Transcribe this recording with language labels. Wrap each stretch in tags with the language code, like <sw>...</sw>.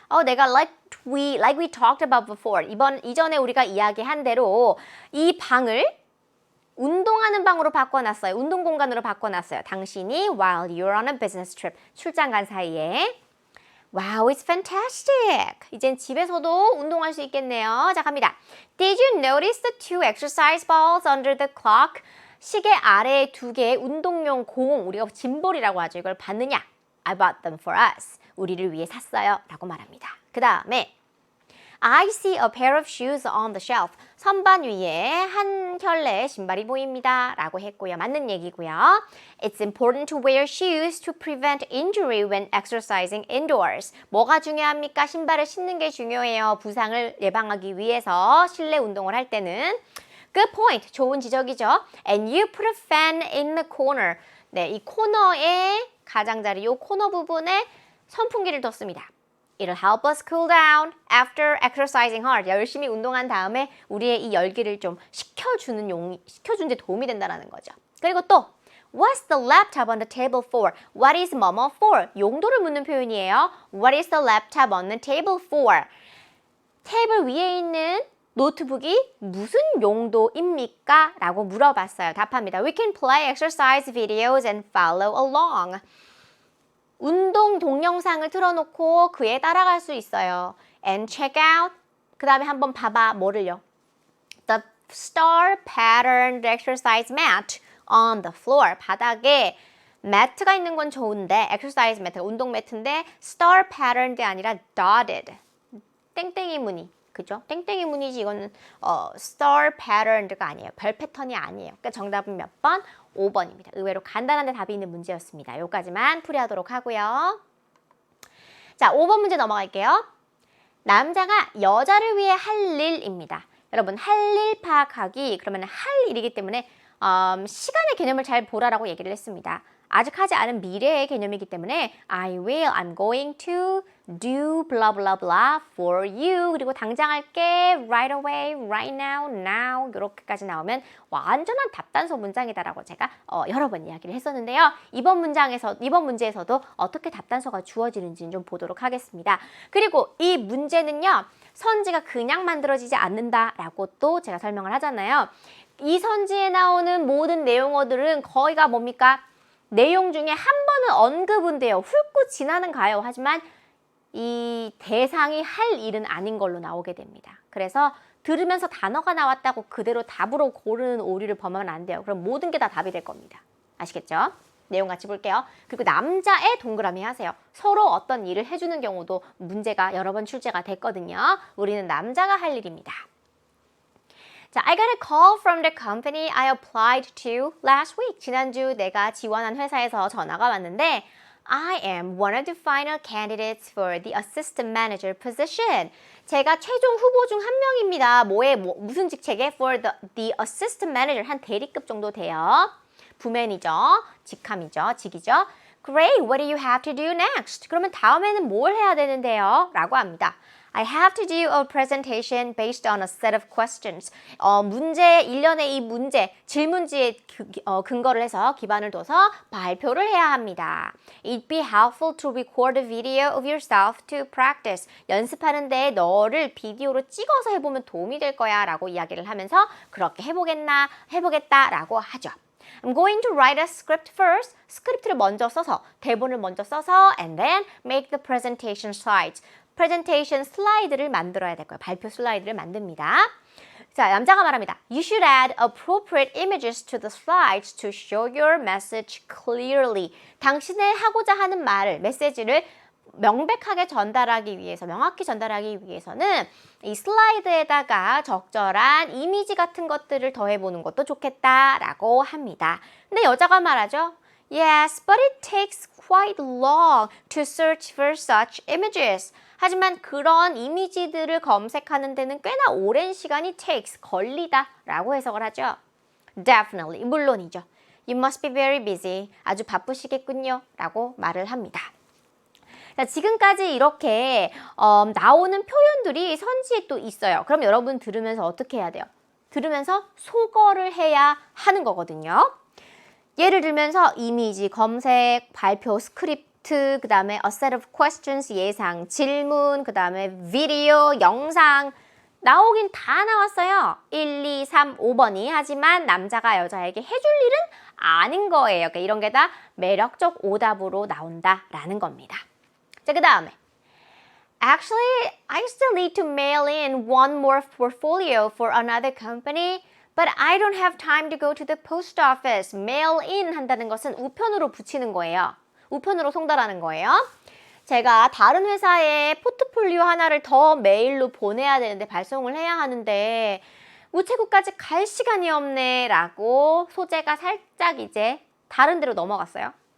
<ko>내가</ko> <en>like we talked about before.</en> <ko>이전에 우리가 이야기한 대로 이 방을 운동하는 방으로 바꿔놨어요. 운동 공간으로 바꿔놨어요. 당신이</ko> <en>while you're on a business trip.</en> <ko>출장 간 사이에.</ko> <en>Wow, it's fantastic.</en> <ko>이젠 집에서도 운동할 수 있겠네요. 자, 갑니다.</ko> <en>Did you notice the two exercise balls under the clock?</en> <ko>시계 아래에 두 개의 운동용 공, 우리가 짐볼이라고 하죠. 이걸 봤느냐?</ko> <en>I bought them for us.</en> <ko>우리를 위해 샀어요. 라고 말합니다. 그 다음에</ko> <en>I see a pair of shoes on the shelf.</en> <ko>선반 위에 한 켤레의 신발이 보입니다. 라고 했고요. 맞는 얘기고요.</ko> <en>It's important to wear shoes to prevent injury when exercising indoors.</en> <ko>뭐가 중요합니까? 신발을 신는 게 중요해요. 부상을 예방하기 위해서 실내 운동을 할 때는.</ko> <en>Good point.</en> <ko>좋은 지적이죠.</ko> <en>And you put a fan in the corner.</en> <ko>네, 이 코너의 가장자리, 이 코너 부분에 선풍기를 뒀습니다.</ko> <en>It'll help us cool down after exercising hard.</en> <ko>열심히 운동한 다음에 우리의 이 열기를 좀 식혀주는 식혀주는 데 도움이 된다는 거죠. 그리고 또</ko> <en>What's the laptop on the table for? What is 뭐뭐 for?</en> <ko>용도를 묻는 표현이에요.</ko> <en>What is the laptop on the table for?</en> <ko>테이블 위에 있는 노트북이 무슨 용도입니까? 라고 물어봤어요. 답합니다.</ko> <en>We can play exercise videos and follow along.</en> <ko>운동 동영상을 틀어놓고 그에 따라갈 수 있어요.</ko> <en>And check out.</en> <ko>그 다음에 한번 봐봐. 뭐를요?</ko> <en>The star patterned exercise mat on the floor.</en> <ko>바닥에 매트가 있는 건 좋은데 exercise 매트가 운동 매트인데</ko> <en>star patterned</en> <ko>아니라</ko> <en>dotted.</en> <ko>땡땡이 무늬. 그죠? 땡땡이 무늬지 이거는 star patterned가 아니에요. 별 패턴이 아니에요. 그러니까 정답은 몇 번? 5번입니다. 의외로 간단한데 답이 있는 문제였습니다. 여기까지만 풀이하도록 하고요. 자, 5번 문제 넘어갈게요. 남자가 여자를 위해 할 일입니다. 여러분, 할 일 파악하기 그러면 할 일이기 때문에 시간의 개념을 잘 보라라고 얘기를 했습니다. 아직 하지 않은 미래의 개념이기 때문에</ko> <en>I'm going to do blah blah blah for you.</en> <ko>그리고 당장 할게</ko> <en>right away, right now, now</en> <ko>이렇게까지 나오면 완전한 답단서 문장이다라고 제가 여러 번 이야기를 했었는데요. 이번 문제에서도 어떻게 답단서가 주어지는지 좀 보도록 하겠습니다. 그리고 이 문제는요. 선지가 그냥 만들어지지 않는다라고 또 제가 설명을 하잖아요. 이 선지에 나오는 모든 내용어들은 거의가 뭡니까? 내용 중에 한 번은 언급은 돼요. 훑고 지나는 가요. 하지만 이 대상이 할 일은 아닌 걸로 나오게 됩니다. 그래서 들으면서 단어가 나왔다고 그대로 답으로 고르는 오류를 범하면 안 돼요. 그럼 모든 게 다 답이 될 겁니다. 아시겠죠? 내용 같이 볼게요. 그리고 남자의 동그라미 하세요. 서로 어떤 일을 해주는 경우도 문제가 여러 번 출제가 됐거든요. 우리는 남자가 할 일입니다.</ko> <en>자, I got a call from the company I applied to last week.</en> <ko>지난주 내가 지원한 회사에서 전화가 왔는데</ko> <en>I am one of the final candidates for the assistant manager position.</en> <ko>제가 최종 후보 중 한 명입니다. 무슨 직책에?</ko> <en>For the assistant manager.</en> <ko>한 대리급 정도 돼요. 부맨이죠. 직함이죠. 직이죠.</ko> <en>Great, what do you have to do next?</en> <ko>그러면 다음에는 뭘 해야 되는데요? 라고 합니다.</ko> <en>I have to do a presentation based on a set of questions.</en> <ko>일련의 이 문제, 질문지에 근거를 해서 기반을 둬서 발표를 해야 합니다.</ko> <en>It'd be helpful to record a video of yourself to practice.</en> <ko>연습하는데 너를 비디오로 찍어서 해보면 도움이 될 거야 라고 이야기를 하면서 그렇게 해보겠다 라고 하죠.</ko> <en>I'm going to write a script first.</en> <ko>스크립트를 먼저 써서, 대본을 먼저 써서</ko> <en>and then make the presentation slides.</en> <ko>프레젠테이션 슬라이드를 만들어야 될 거예요. 발표 슬라이드를 만듭니다. 자, 남자가 말합니다.</ko> <en>You should add appropriate images to the slides to show your message clearly.</en> <ko>당신의 하고자 하는 말을, 메시지를 명백하게 전달하기 위해서, 명확히 전달하기 위해서는 이 슬라이드에다가 적절한 이미지 같은 것들을 더해보는 것도 좋겠다라고 합니다. 근데 여자가 말하죠.</ko> <en>Yes, but it takes quite long to search for such images.</en> <ko>하지만 그런 이미지들을 검색하는 데는 꽤나 오랜 시간이 걸리다 라고 해석을 하죠.</ko> <en>Definitely,</en> <ko>물론이죠.</ko> <en>You must be very busy.</en> <ko>아주 바쁘시겠군요 라고 말을 합니다. 자, 지금까지 이렇게 나오는 표현들이 선지에 또 있어요. 그럼 여러분 들으면서 어떻게 해야 돼요? 들으면서 소거를 해야 하는 거거든요. 예를 들면서 이미지, 검색, 발표, 스크립트, 그 다음에</ko> <en>a set of questions,</en> <ko>예상, 질문, 그 다음에 비디오, 영상 나오긴 다 나왔어요. 1, 2, 3, 5번이. 하지만 남자가 여자에게 해줄 일은 아닌 거예요. 그러니까 이런 게 다 매력적 오답으로 나온다라는 겁니다. 자, 그 다음에</ko> <en>Actually, I still need to mail in one more portfolio for another company. But I don't have time to go to the post office.</en> <ko>Mail in 한다는 것은 우편으로 붙이는 거예요. 우편으로 송달하는 거예요. 제가 다른 회사에 포트폴리오 하나를 더 메일로 보내야 되는데 발송을 해야 하는데 우체국까지 갈 시간이 없네 라고 소재가 살짝 이제 다른 데로 넘어갔어요.</ko>